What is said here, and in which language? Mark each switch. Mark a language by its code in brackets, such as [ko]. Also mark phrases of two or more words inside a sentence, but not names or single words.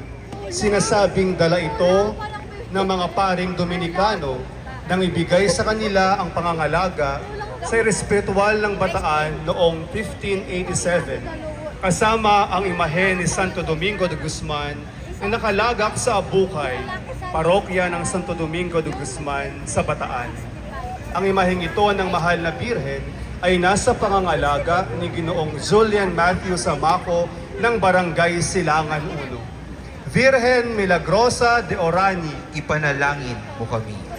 [tl] Sinasabing dala ito ng mga paring Dominikano nang ibigay sa kanila ang pangangalaga sa espiritual ng Bataan noong 1587 kasama ang imahen ni Santo Domingo de Guzman na nakalagak sa Abukay, parokya ng Santo Domingo de Guzman sa Bataan. Ang imaheng ito ng mahal na Birhen ay nasa pangangalaga ni Ginoong Julian Matthew Samaco ng Barangay Silangan 1. Virgen Milagrosa de Orani, Ipanalangin mo kami.